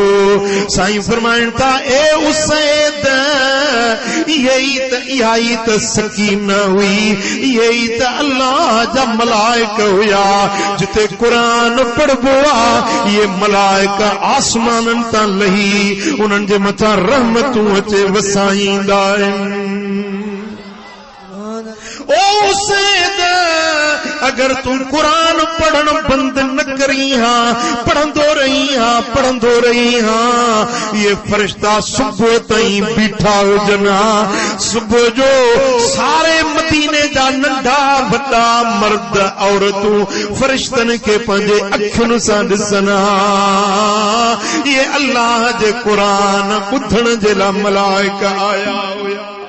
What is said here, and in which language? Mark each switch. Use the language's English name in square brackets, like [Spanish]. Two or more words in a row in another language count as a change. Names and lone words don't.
[Sindhi] साईं फरमाइनि था, ए उसैद, इहा ई त सकीन हुई, इहे ई त अल्लाह जा मलाइक हुया। जिते क़ुरान पढ़बो आहे, इहे मलाइक आसमाननि तां लही उन्हनि जे मथां रहमतूं अचे वसाईंदा आहिनि। ओ उसैद, अगर तू कुरान पढ़ण बंद न करी हां, पढ़ंदो रही हां, ये फरिश्ता सुबह ताईं बीठा हुजनि हां। सुबह जो सारे मदीने जा नंढा वॾा मर्द औरतूं फरिश्तनि खे पंहिंजे अखियुनि सां ॾिसनि हां। ये अल्लाह जे क़ुरान ॿुधण जे लाइ मलाइक आया हुया।